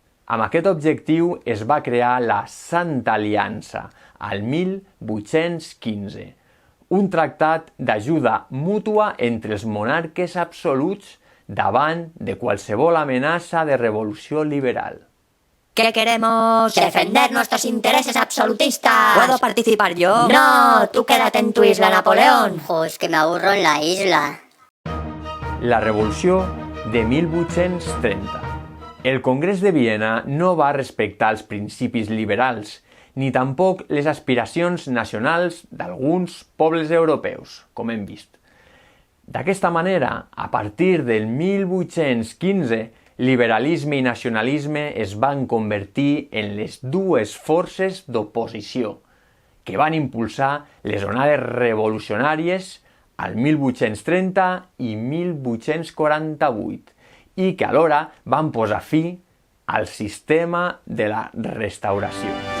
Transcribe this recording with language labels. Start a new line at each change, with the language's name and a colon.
Catalan: Amb aquest objectiu es va crear la Santa Aliança al 1815, un tractat d'ajuda mútua entre els monarques absoluts davant de qualsevol amenaça de revolució liberal.
Spanish: ¿Qué queremos? Defender nuestros intereses absolutistas. ¿Puedo participar yo? No, tú quédate en tu isla, Napoleón. Jo, es que me aburro en la isla.
Catalan: La Revolució de 1830. El Congrés de Viena no va respectar els principis liberals, ni tampoc les aspiracions nacionals d'alguns pobles europeus, com hem vist. D'aquesta manera, a partir del 1815, liberalisme i nacionalisme es van convertir en les dues forces d'oposició que van impulsar les onades revolucionàries al 1830 i 1848 i que alhora van posar fi al sistema de la restauració.